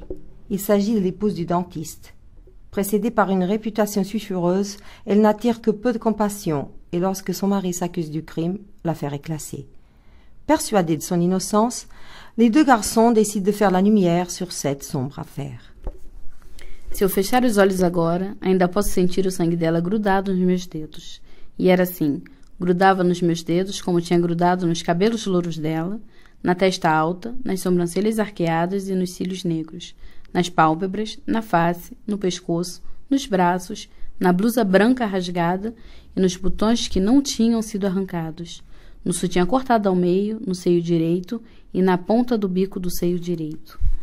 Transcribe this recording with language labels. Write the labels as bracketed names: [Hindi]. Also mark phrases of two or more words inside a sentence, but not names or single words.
[French] Il s'agit de l'épouse du dentiste. Précédée par une réputation sulfureuse, elle n'attire que peu de compassion et lorsque son mari s'accuse du crime, l'affaire est classée. Persuadés de son innocence, les deux garçons décident de faire la lumière sur cette sombre affaire. [Portuguese] Se eu fechar os olhos agora, ainda posso sentir o sangue dela grudado nos meus dedos. E era assim, grudava nos meus dedos como tinha grudado nos cabelos louros dela, na testa alta, nas sobrancelhas arqueadas e nos cílios negros, nas pálpebras, na face, no pescoço, nos braços, na blusa branca rasgada e nos botões que não tinham sido arrancados, no sutiã cortado ao meio, no seio direito e na ponta do bico do seio direito.